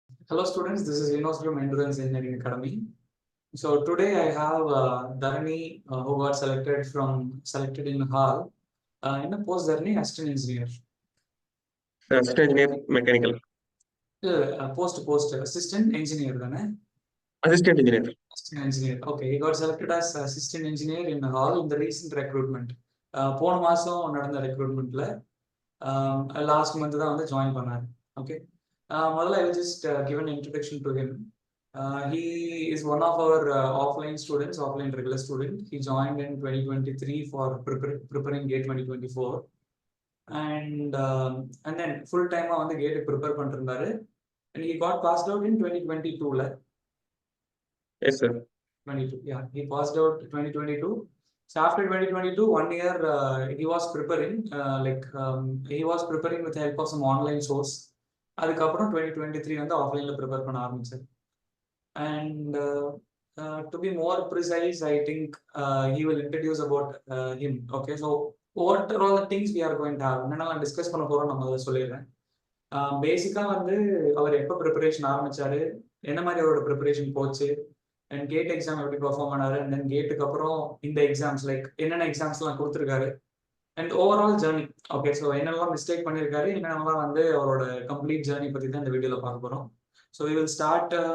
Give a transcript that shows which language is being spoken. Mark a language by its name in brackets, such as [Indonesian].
[English] Hello students, this is Enos from Endurance Engineering Academy. So today I have Dharani who got selected in Hall in a post Dharani assistant engineer. Assistant engineer mechanical. Post assistant engineer Assistant engineer. Assistant engineer. Okay, he got selected as assistant engineer in Hall in the recent recruitment. [Tamil] போன மாசம் நடந்த ரெக்ரூட்மெண்ட்ல last month தான் வந்து join பண்ணாரு. Okay, முதல்ல [English] I will just give an introduction to him. He is one of our offline regular student. He joined in 2023 for preparing GATE 2024. And then full time [Tamil] வந்து GATE prepare பண்ணிருந்தாரு. [English] And he got passed out in 2022. Yes, sir. 22. Yeah, he passed out 2022. So after 2022, 1 year he was preparing, he was preparing with the help of some online source. [Tamil] அதுக்கப்புறம் 2023 வந்து ஆஃப்லைன்ல prepare பண்ண ஆரம்பிச்சார். [English] And to be more precise, I think he will introduce about him. Okay, so what are all the things we are going to have? [Tamil] என்னென்னலாம் discuss பண்ண போறோம் நம்ம அதை சொல்லிடுறேன். பேசிக்கா வந்து அவர் எப்போ ப்ரிப்பரேஷன் ஆரம்பிச்சாரு, என்ன மாதிரி அவரோட ப்ரிப்பரேஷன் போச்சு, அண்ட் கேட் எக்ஸாம் எப்படி பெர்ஃபார்ம் பண்ணாரு, அண்ட் தென் கேட்டுக்கு அப்புறம் இந்த எக்ஸாம்ஸ் லைக் என்னென்ன எக்ஸாம்ஸ்லாம் கொடுத்துருக்காரு, and overall journey. Okay, so என்னென்னலாம் மிஸ்டேக் பண்ணியிருக்காரு, என்னென்னலாம் வந்து அவரோட கம்ப்ளீட் ஜேர்னி பற்றி தான் இந்த வீடியோவில் பார்க்க போகிறோம். [English] So we will start.